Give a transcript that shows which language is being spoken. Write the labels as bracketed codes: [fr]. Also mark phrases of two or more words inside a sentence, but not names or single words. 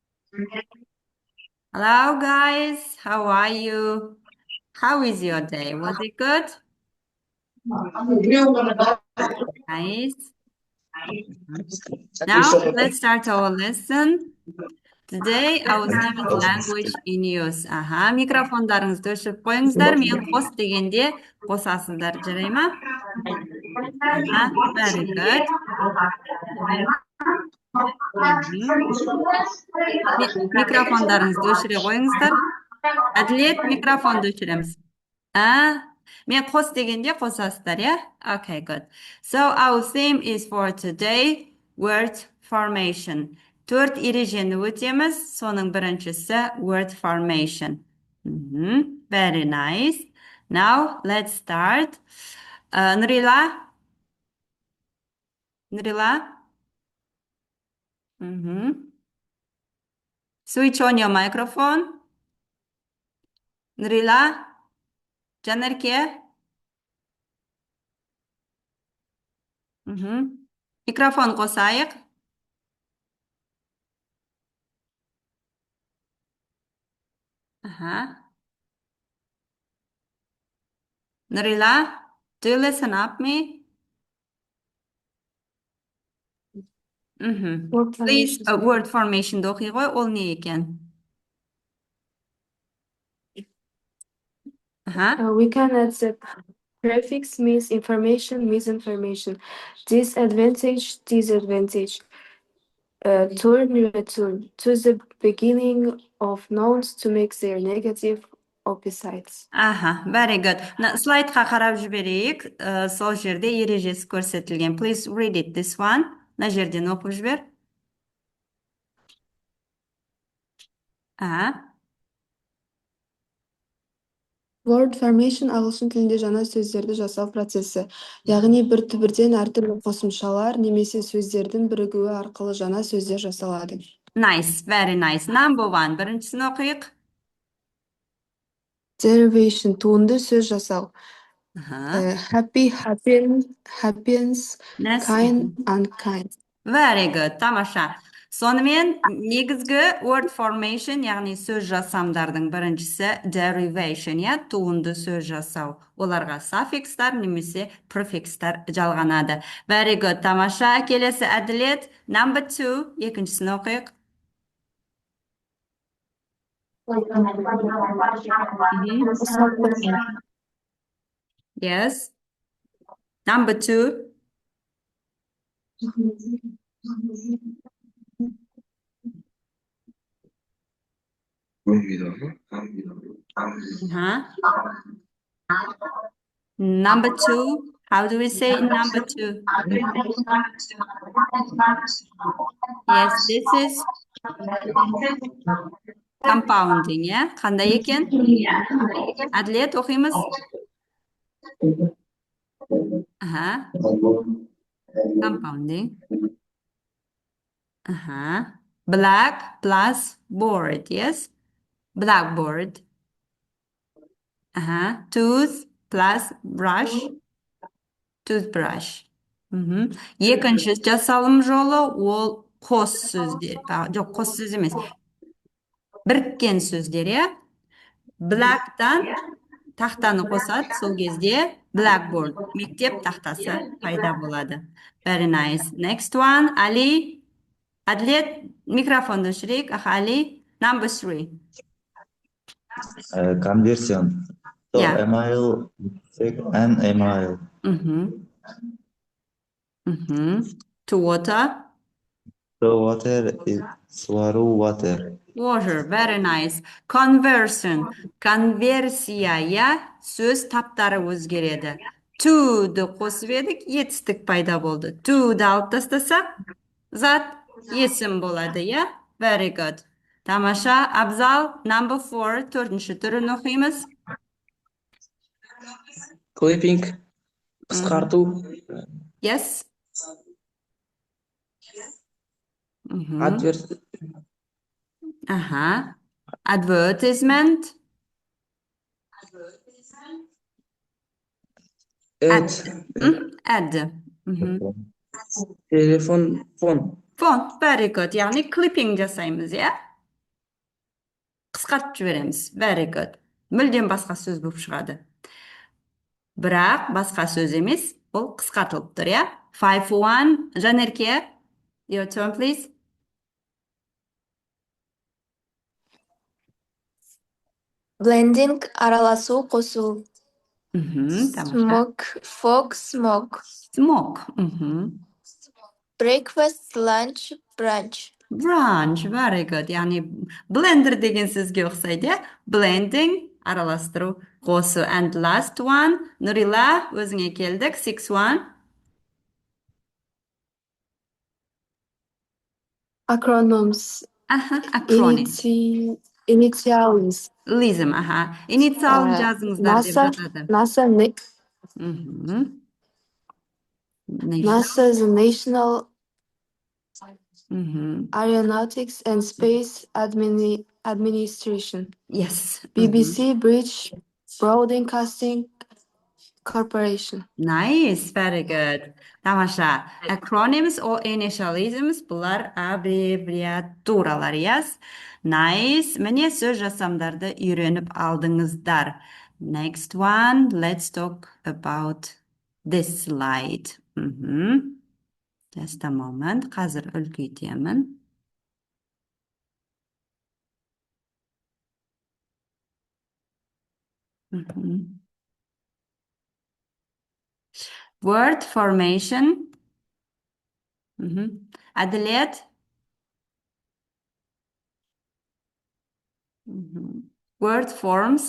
[en] Hello, guys. How are you? How is your day? Was it good? Nice. Now, let's start our lesson. Today, our theme is language in use. [kk] Микрофондарыңызды өшіріп қойыңыздар. Мен қос дегенде қосасыздар, жарай ма? [en] Very good. [kk] Микрофондарыңызды өшіре қойыңыздар. Әділет, микрофонды өшіреміз. Мен қос дегенде қосасыздар, [en] yeah? Okay, good. So our theme is for today, word formation. [kk] Төрт ережені өтеміз. Соның біріншісі word formation. [en] Very nice. Now, let's start. Нұрила? Нұрила? Switch on your microphone. [kk] Нұрила? Жанерке? Микрофон қосайық. [en] Нұрила, do you listen up me? Please, word formation [kk] оқи ғой, ол не екен? [en] We can add the prefix misinformation, misinformation, disadvantage, disadvantage, turn, return, to the beginning of nouns to make their negative opposites. Very good. [kk] Слайдқа қарап жіберейік. Сол жерде ережесі көрсетілген. [en] Please read it, this one. [kk] Мына жерден оқып жібер. [en] Word formation [kk] ағылшын тілінде жаңа сөздерді жасау процесі. Яғни бір түбірден әртүрлі қосымшалар немесе сөздердің бірігуі арқылы жаңа сөздер жасалады. [en] Nice, very nice. Number one. [kk] Біріншісін оқиық. Derivation, туынды сөз жасау. [en] Happy, happens, kind, unkind. Very good, [kk] тамаша. Сонымен, негізгі [en] word formation, [kk] яғни сөз жасамдардың біріншісі derivation, туынды сөз жасау. Оларға suffixтар немесе prefixтар жалғанады. [en] Very good, [kk] тамаша. Келесі әділет. [en] Number two, [kk] екіншісін оқиық. [en] Yes. Number two. Number two. How do we say number two? Yes, this is compounding, yeah? [kk] Қандай екен? Әділет, оқимыз? [en] Compounding. Black plus board, yes? Blackboard. Tooth plus brush. Toothbrush. [kk] Екінші жасалым жолы ол қос сөздер. Жоқ, қос сөз емес. Біріккен сөздер, иә? Black'тан тақтаны қосады, сол кезде blackboard, мектеп тақтасы пайда болады. [en] Very nice. Next one, Али. [kk] Әділет, микрофонды өшірейік. Али. [en] Number three. Conversion. So email and email. To water. So water is swallow water. Water, very nice. Conversion. [kk] Конверсия, сөз таптары өзгереді. To-ды қосып едік, етістік пайда болды. To-ды алып тастасақ, зат есім болады, иә? [en] Very good. [kk] Тамаша, Абзал, [en] number four, [kk] төртінші түрін оқимыз. Clipping, қысқарту. [en] Yes. Advertisement. Ad. Telefon, phone. Phone, very good. [kk] Yani clipping жасаймыз, yeah? қысқартып жібереміз. [en] Very good. [kk] Мүлдем басқа сөз болып шығады. Бірақ басқа сөз емес, ол қысқартылып тұр, иә? 5-1, Жанерке, [en] your turn, please. [kk] Blending араласу, қосу. Тамаша. [en] Smoke, fog, smoke. Smoke. Breakfast, lunch, brunch. Brunch, very good. [kk] Яғни blender деген сөзге ұқсайды, иә? Blending, араластыру, қосу. [en] And last one, [kk] Нұрила, өзіңе келдік. 6-1. [en] Acronyms. Acronym. Initials. [kk] Лизм, Инициалын жазыңыздар деп жатады. [en] NASA, NASA is a national aeronautics and space administration. Yes. BBC, British Broadcasting Corporation. Nice, very good. Тамаша. Acronyms or initialisms, [kk] бұлар аббревиатуралар, [en] yes? Nice. [kk] Міне сөз жасамдарды үйреніп алдыңыздар. [en] Next one, let's talk about this slide. Just a moment. [kk] Қазір үлкейтемін. [en] Word formation. Әділет. Word forms.